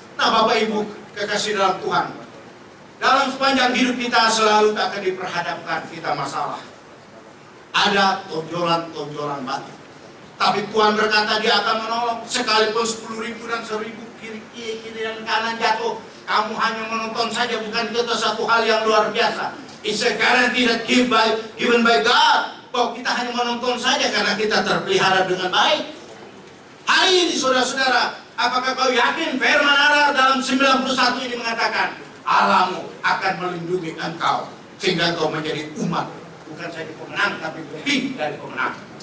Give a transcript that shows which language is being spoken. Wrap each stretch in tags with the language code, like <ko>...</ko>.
<id>Nah Bapak Ibu kekasih dalam Tuhan, dalam sepanjang hidup kita selalu akan diperhadapkan kita masalah. Ada tonjolan-tonjolan batu. Tapi Tuhan berkata Dia akan menolong. Sekalipun 10.000 dan 1.000 kiri dan kanan jatuh, kamu hanya menonton saja. Bukan itu satu hal yang luar biasa.</id> <en>It's a guarantee that given by God.</en> <id>Bahwa kita hanya menonton saja karena kita terpelihara dengan baik. Hari ini saudara-saudara, apakah kau yakin firman Allah dalam 91 ini mengatakan Allahmu akan melindungi engkau sehingga engkau menjadi umat, bukan saja pemenang tapi lebih dari pemenang.</id>